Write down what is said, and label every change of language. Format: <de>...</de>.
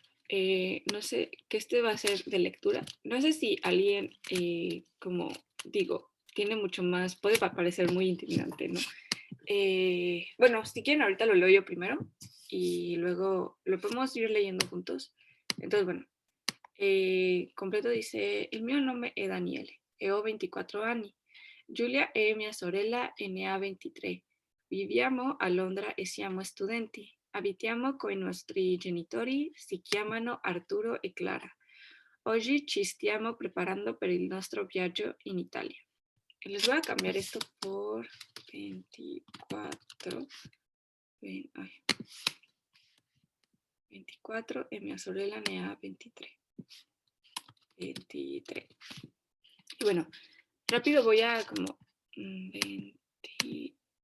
<es>No sé, que este va a ser de lectura. No sé si alguien, como digo, tiene mucho más, puede parecer muy intimidante, ¿no? Bueno, si quieren, ahorita lo leo yo primero y luego lo podemos ir leyendo juntos. Entonces, bueno, completo dice,</es> <it>il mio nome è Daniele, e ho 24 anni. Giulia è mia sorella e ne ha 23. Viviamo a Londra e siamo studenti. Abitiamo con i nostri genitori, si chiamano Arturo e Clara. Oggi ci stiamo preparando per il nostro viaggio in Italia.</it> <es>Les voy a cambiar esto por 24.</es> <it>24 e mia sorella ne ha 23. 23.</it> <es>Y bueno, rápido voy a como 23.</es>